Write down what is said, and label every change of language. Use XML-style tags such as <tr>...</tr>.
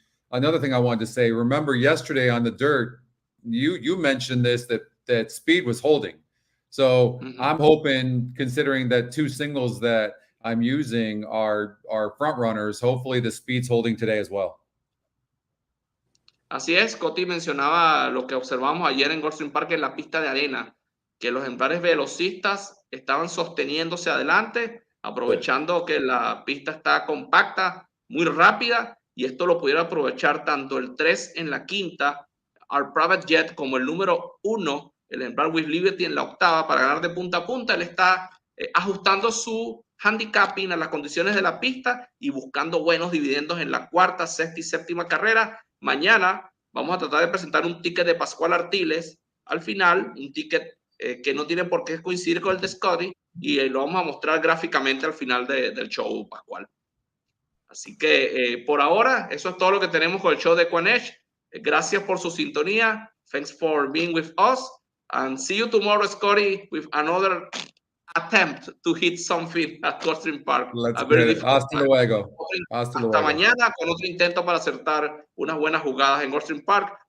<en>Another thing I wanted to say, remember yesterday on the dirt, you mentioned this, that speed was holding. So I'm hoping, considering that 2 singles that I'm using are front runners, hopefully the speed's holding today as well.</en> <es>Así es, Coti mencionaba lo que observamos ayer en Goldstream Park en la pista de arena, que los ejemplares velocistas estaban sosteniéndose adelante, aprovechando que la pista está compacta, muy rápida, y esto lo pudiera aprovechar tanto el 3 en la quinta, Our Private Jet, como el número 1, el ejemplar With Liberty en la octava, para ganar de punta a punta. Él está ajustando su handicapping a las condiciones de la pista y buscando buenos dividendos en la cuarta, sexta y séptima carrera. Mañana vamos a tratar de presentar un ticket de Pascual Artiles al final, un ticket que no tiene por qué coincidir con el de Scotty, y lo vamos a mostrar gráficamente al final del show, Pascual. Así que por ahora, eso es todo lo que tenemos con el show de EquinEdge. Gracias por su sintonía.</es> <en>Thanks for being with us. And see you tomorrow, Scotty, with another attempt to hit something at Goldstream Park.</en> <es>Hasta luego. Hasta mañana con otro intento para acertar unas buenas jugadas en Goldstream Park.</es>